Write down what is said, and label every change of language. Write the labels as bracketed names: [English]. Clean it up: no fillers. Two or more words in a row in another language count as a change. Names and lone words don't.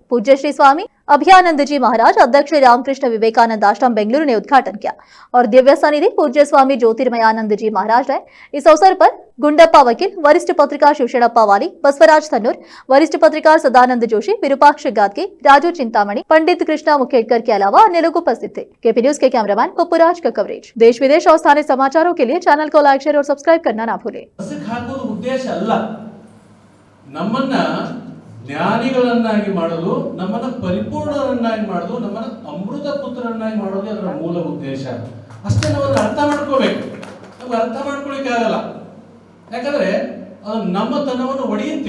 [Hindi] पूज्य श्री स्वामी अभयानंद जी महाराज अध्यक्ष रामकृष्ण विवेकानंद आश्रम बेंगलुरु ने उद्घाटन किया और दिव्य सानिधि पूज्य स्वामी ज्योतिर्मयानंद जी महाराज ने इस अवसर पर गुंडप्पा वकील, वरिष्ठ पत्रकार शिवशेणप्पा वाली, बसवराज थन्नूर, वरिष्ठ पत्रकार सदानंद जोशी, विरूपाक्ष गादगे, राजू चिंतामणि, पंडित कृष्णा मुखेड़कर के अलावा अन्य लोग उपस्थित थे। केपी न्यूज के कैमरामैन पप्पूराज का कवरेज। देश विदेश और स्थानीय समाचारों के लिए चैनल को लाइक, शेयर और सब्सक्राइब करना ना भूलें। [Kannada] ನಮ್ಮನ್ನ ಜ್ಞಾನಿಗಳನ್ನಾಗಿ ಮಾಡೋದು, ನಮ್ಮನ್ನ ಪರಿಪೂರ್ಣರನ್ನಾಗಿ ಮಾಡೋದು, ನಮ್ಮನ್ನ ಅಮೃತ ಪುತ್ರರನ್ನಾಗಿ ಮಾಡೋದು ಅದರ ಮೂಲ ಉದ್ದೇಶ. ಅಷ್ಟೇ ನಾವು ಅದನ್ನ ಅರ್ಥ ಮಾಡ್ಕೋಬೇಕು. ನಮ್ಗೆ ಅರ್ಥ ಮಾಡ್ಕೊಳ್ಳಿಕ್ಕೆ ಆಗಲ್ಲ, ಯಾಕಂದ್ರೆ ಅದು ನಮ್ಮ ತನವನ್ನು ಒಡೆಯುತ್ತೆ.